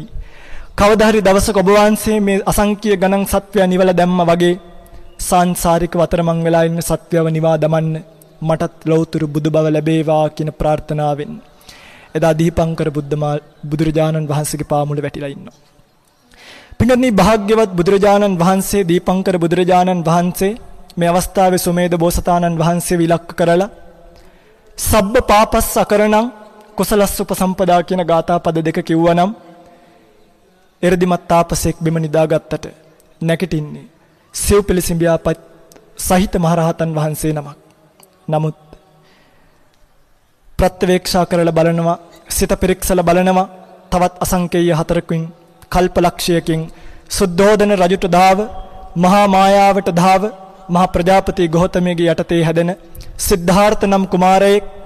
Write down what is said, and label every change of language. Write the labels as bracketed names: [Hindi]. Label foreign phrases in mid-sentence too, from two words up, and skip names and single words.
[Sinhala] කවදා හරි දවසක ඔබ වහන්සේ මේ අසංඛ්‍ය ගණන් සත්වයා නිවල දැම්ම වගේ සාංසාරික වතරමං වෙලා ඉන්න සත්වයව නිවා දමන්න මටත් ලෞතුරු බුදු බව ලැබේවා කියන ප්‍රාර්ථනාවෙන් එදා දීපංකර බුදුරජාණන් වහන්සේගේ පාමුල වැටිලා ඉන්නවා. පින්වත්නි භාග්‍යවත් බුදුරජාණන් වහන්සේ දීපංකර බුදුරජාණන් වහන්සේ මේ අවස්ථාවේ සුමේද බෝසතාණන් වහන්සේ විලක්ක කරලා [Pali] සබ්බ පාපස්ස අකරණං කුසලස්ස උපසම්පදා [Sinhala] කියන ගාථා පද දෙක කිව්වනම් එරදිමත් තාපසෙක් බිම නිදාගත්තට නැගිටින්නේ සිව් පිළිසිඹියාපත් සහිත මහරහතන් වහන්සේ නමක්. නමුත් ප්‍රත්‍යවේක්ෂා කරලා බලනවා, සිත පරීක්ෂලා බලනවා, තවත් අසංකේය හතරකින් කල්පලක්ෂයකින් සුද්ධෝදන රජුට දාව, මහා මායාවට දාව, මහා ප්‍රජාපති ගෞතමගේ යටතේ හැදෙන සිද්ධාර්ථ නම් කුමාරයෙක්